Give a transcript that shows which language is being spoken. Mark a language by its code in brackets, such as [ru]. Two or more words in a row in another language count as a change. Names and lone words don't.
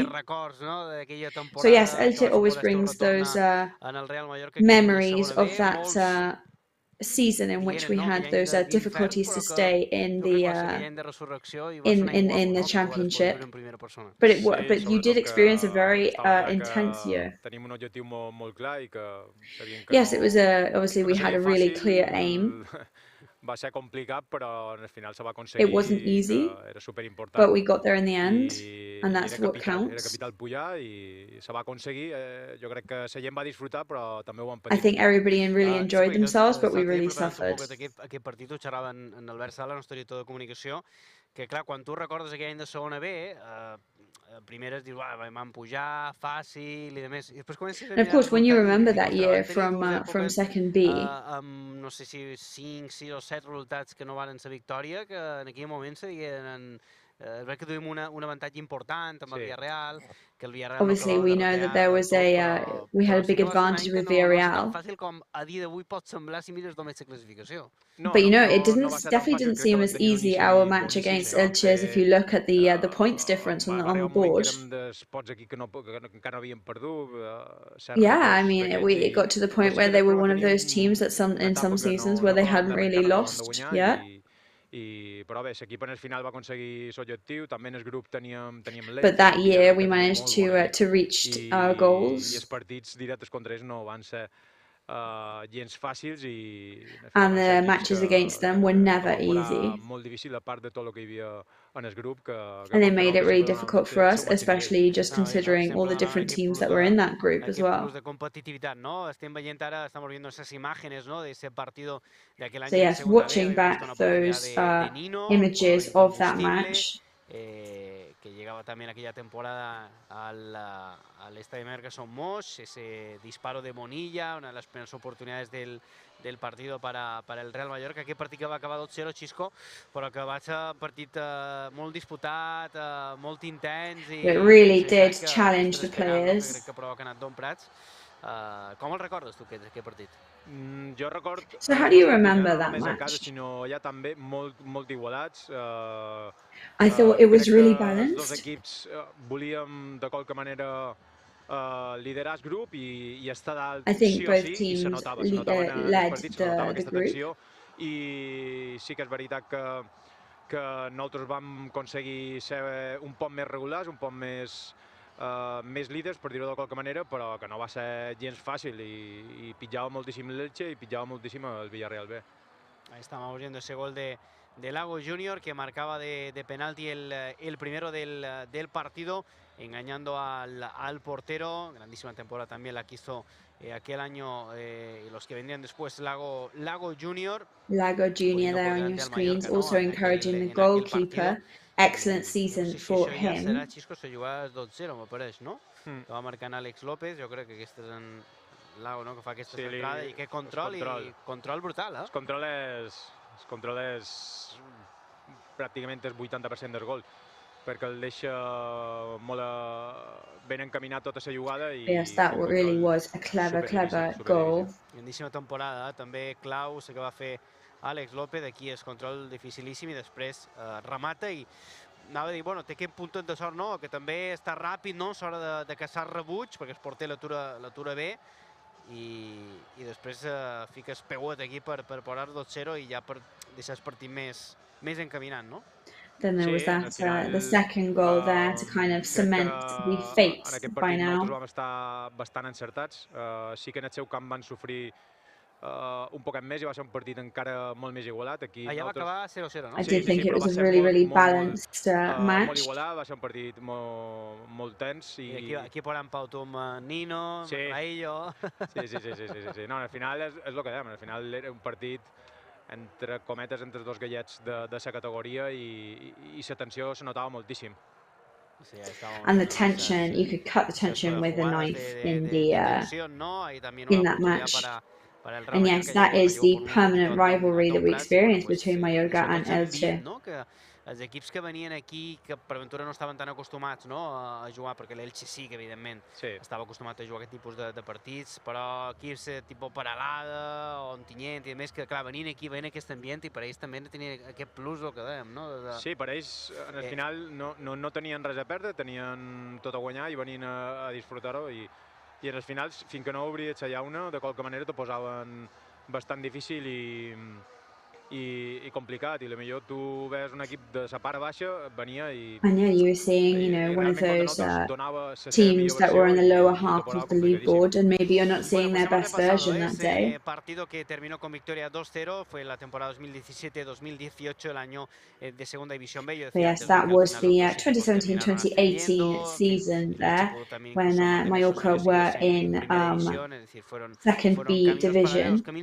[en] So yes, Elche always brings those memories of that season in which we had those difficulties to stay in the championship. But you did experience a very intense year. Yes, it was obviously we had a really clear aim. [ca] va ser complicat, però al final se va aconseguir. [en] It wasn't easy, [ca] era superimportant. [en] but we got there in the end, and that's what [ca] Era [en] counts. [ca] capital pujar i se va aconseguir. Jo crec que la gent va disfrutar, però també ho han [en] I [ca] patit. [en] think everybody really enjoyed themselves, but we really suffered. [ca] Aquest partit ho xerrava en Albert Sala, el nostre director de comunicació, que clar, quan tu recordes aquell any de segona B, primeres dius, vam pujar, fàcil i demés. I després comences a [en] And of course, when you remember that year from second B, [ca] no sé si 5, 6 o 7 resultats que no van ser victòria, que en aquell moment se digueren... És veritat que tuvim un avantatge important amb el Villarreal, que el Villarreal... [en] Obviously, we know that there was we had a big advantage with Villarreal. [ca] No és tan fàcil com a dia d'avui pot semblar si mires només la classificació. [en] But you know, it definitely didn't seem as easy, our match against Elche, if you look at the points difference on the board. Yeah, I mean, it got to the point where they were one of those teams that in some seasons where they hadn't really lost yet. [ca] Però bé, l'equip en el final va aconseguir l'objectiu, també en el grup teníem l'Elche. [en] But that year we managed to reach our goals. [ca] I els partits directes contra ells no van ser gens fàcils i... [en] And the matches against them were never easy. [ca] Molt difícil a part de tot el que hi havia en el grup. [en] And they made it really difficult for us, especially just considering all the different teams that were in that group as well. [ca] Plus de competitivitat, no? Estem veient ara, [es] estamos viendo esas imágenes, ¿no? De ese partido de aquel año. [en] So yes, watching back those images of that match. [es] Que llegaba también aquella temporada al Estadio Mallorca Son Moix, ese disparo de Monilla, una de las primeras oportunidades del partido para el Real Mallorca. [ca] Aquest partit que va acabar 2-0, Xisco, però que va ser un partit molt disputat, molt intens. [en] It really did challenge the players. [ca] Crec que provoca Don Prats. Com el recordes tu, aquest partit? Jo record... [en] So how do you remember that match? [ca] Sinó ja també molt igualats. [en] I thought it was really balanced. [ca] Els dos equips volíem de qualque manera liderar el grup i estar dalt sí o sí, i se notava en els partits, se notava aquesta tensió. I sí que és veritat que nosaltres vam aconseguir ser un poc més regulars, un poc més líders, per dir-ho de qualque manera, però que no va ser gens fàcil i pitjava moltíssim l'Elche i pitjava moltíssim el Villarreal B. [es] Ahí estamos viendo ese gol de Lago Junior que marcaba de penalti el primero del partido, engañando al portero. Grandísima temporada también la que hizo aquel año los que vendrían después Lago Junior. [en] Lago Junior there on your screens, also encouraging the goalkeeper. Excellent season for him. [ca] Serà, Xisco, se jugava 2-0, me pareix, no? Que va marcant Àlex López, jo crec que aquest és en Lago, no?, que fa aquesta centrada i aquest control brutal, eh? El control és pràcticament el 80% del gol, perquè el deixa molt ben encaminat tota la jugada. [en] Yes, that really was a clever goal. [ca] Grandíssima temporada, també clau, sé que va fer Àlex López, aquí és control dificilíssim i després remata i anava a dir, bueno, té aquest punt de sort, no?, que també està ràpid, no?, a l'hora de caçar rebuig, perquè el porter l'atura bé i després fica el peuet aquí per posar 2-0 i ja per deixar el partit més encaminat, no? [en] Then there was that the second goal there to kind of cement the fate by now. [ca] Nosaltres vam estar bastant encertats, sí que en el seu camp van sofrir un poquet més i va ser un partit encara molt més igualat. Allà va acabar 0-0, no? [en] I did think it was a really balanced match. [ca] Molt igualat, va ser un partit molt tens. I aquí poran Pau tu amb Nino, Raillo... Sí. No, al final és el que dèiem, al final era un partit entre cometes, entre dos gallets de la categoria i la tensió se notava moltíssim. [en] And the tension, you could cut the tension with a knife in that match. And yes, that is the permanent rivalry that we experience between Mallorca and Elche. [ca] Els equips que venien aquí, que per aventura no estaven tan acostumats a jugar, perquè l'Elche sí que evidentment estava acostumat a jugar aquest tipus de partits, però equips tipus Peralada o Ontinyent i més, que clar, venien aquí, venien aquest ambient i per ells també tenien aquest plus, el que dèiem, no? Sí, per ells al final no tenien res a perdre, tenien tot a guanyar i venien a disfrutar-ho i al final, fins que no obries la llauna, de qualque manera t'ho posaven bastant difícil i complicat, i potser tu ves un equip de sa part baixa, venia i... [en] I know you were seeing, you know, one of those teams that were in the lower half of the league board, and maybe you're not seeing their best version that day. [es] Partido que terminó con victoria 2-0 fue la temporada 2017-2018, el año de Segunda División B. [en] Yes, that was the 2017-2018 season there, when Mallorca were in second B division.